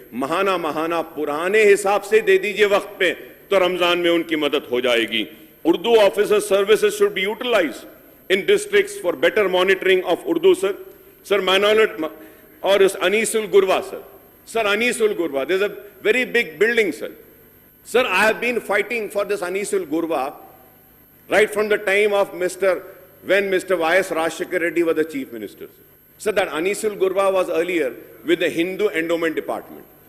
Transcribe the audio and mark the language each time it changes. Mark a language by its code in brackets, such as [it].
[ur] ماہانہ پرانے حساب سے دے دیجئے وقت پہ, تو رمضان میں ان کی مدد ہو جائے گی. Urdu officer services [en] should be utilized in districts for better monitoring of Urdu, sir. Sir, minority اور Anis ul Gurwa, sir. Sir, Anis ul Gurwa, there's a very big building, sir. Sir, I have been fighting for this Anis ul Gurwa right from the time of when Mr. Y.S. Rajshekhar Reddy was the Chief Minister. Sir, that Anis ul Gurwa was earlier with the Hindu Endowment Department.